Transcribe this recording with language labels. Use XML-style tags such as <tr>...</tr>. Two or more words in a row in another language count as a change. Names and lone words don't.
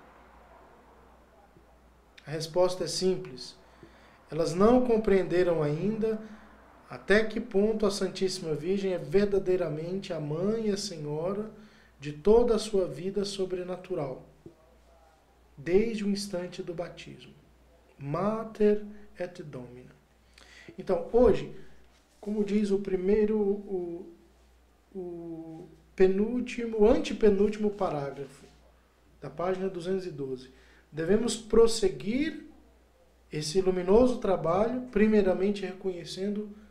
<pt>A resposta é simples. Elas não compreenderam ainda até que ponto a Santíssima Virgem é verdadeiramente a mãe e a senhora de toda a sua vida sobrenatural, desde o instante do batismo.</pt> <la>Mater et Domina.</la> <pt>Então, hoje, como diz o antepenúltimo parágrafo da página 212, devemos prosseguir esse luminoso trabalho, primeiramente reconhecendo</pt>